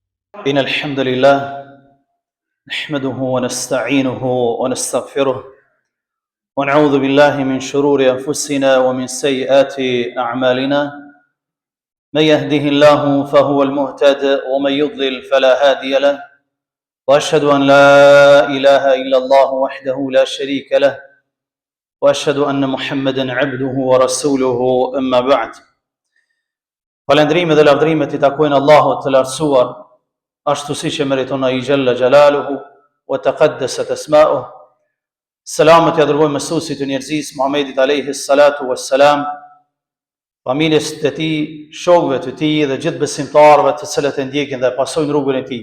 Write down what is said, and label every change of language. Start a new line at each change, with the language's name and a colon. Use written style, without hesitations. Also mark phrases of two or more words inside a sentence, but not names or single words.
Arabic: إن الحمد لله نحمده ونستعينه ونستغفره ونعوذ بالله من شرور أنفسنا ومن سيئات أعمالنا من يهده الله فهو المهتد ومن يضلل فلا هادي له وأشهد أن لا إله إلا الله وحده لا شريك له وأشهد أن محمدا عبده ورسوله أما بعد.
Albanian: Falendrimet dhe lavdrimet I takojnë Allahut të lartësuar, ashtu siç e meriton ai
Arabic: جل جلاله وتقدست أسماؤه.
Albanian: Selamet ja dërgojmë mësuesit të njerëzisë Muhamedit
Arabic: عليه الصلاة والسلام,
Albanian: familjes të tij, shokëve të tij dhe gjithë besimtarëve të cilët e ndjekin dhe pasojnë rrugën e tij.